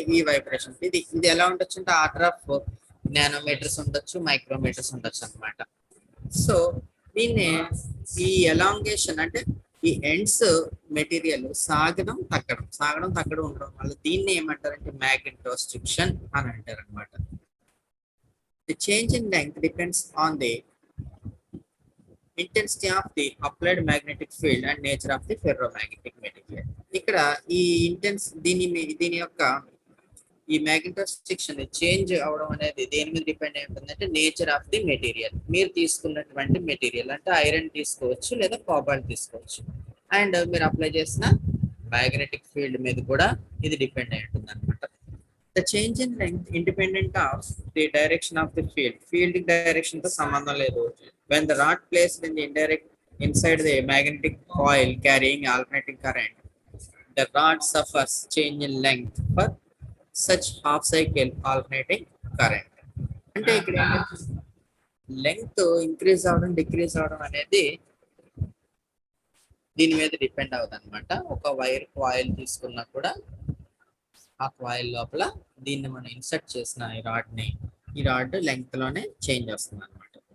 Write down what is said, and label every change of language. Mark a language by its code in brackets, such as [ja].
[te] ఈ వైబ్రేషన్ ఇది ఎలా ఉండొచ్చు అంటే ఆర్డర్ ఆఫ్ నానోమీటర్స్ ఉండొచ్చు, మైక్రోమీటర్స్ ఉండొచ్చు అనమాట. సో దీన్ని ఈ ఎలాంగేషన్ అంటే ఈ ఎండ్స్ మెటీరియల్ సాగడం తగ్గడం ఉండడం వల్ల దీన్ని ఏమంటారంటే మ్యాగ్నెటోస్ ఫ్రిక్షన్ అని అంటారు అనమాట. [en] The change in length depends on the intensity of the applied magnetic field and nature of the ferromagnetic material. [te] ఇక్కడ ఈ దీని యొక్క ఈ మ్యాగ్నెటోస్ ఫ్రిక్షన్ చేంజ్ అవడం అనేది దేని మీద డిపెండ్ అయి ఉంటుందంటే నేచర్ ఆఫ్ ది మెటీరియల్. మీరు తీసుకున్నటువంటి మెటీరియల్ అంటే ఐరన్ తీసుకోవచ్చు లేదా కాబాల్ట్ తీసుకోవచ్చు. అండ్ మీరు అప్లై చేసిన మ్యాగ్నెటిక్ ఫీల్డ్ మీద కూడా ఇది డిపెండ్ అయి ఉంటుంది అనమాట. [en] The change in length independent of the direction of the field direction [te] తో సంబంధం లేదు. [en] When the rod placed in the inside the magnetic coil carrying alternating current, the rod suffers change in length for such half cycle alternating current. [te] అంటే ఇక్కడ length increase అవడం decrease అవడం అనేది దీని మీద డిపెండ్ అవుతుంది అనమాట. ఒక వైర్ కాయిల్ తీసుకున్నా కూడా ఆ కాయిల్ లోపల దీన్ని మనం ఇన్సర్ట్ చేసిన ఈ రాడ్ లెంగ్త్ లోనే చేంజ్ వస్తుంది అనమాట.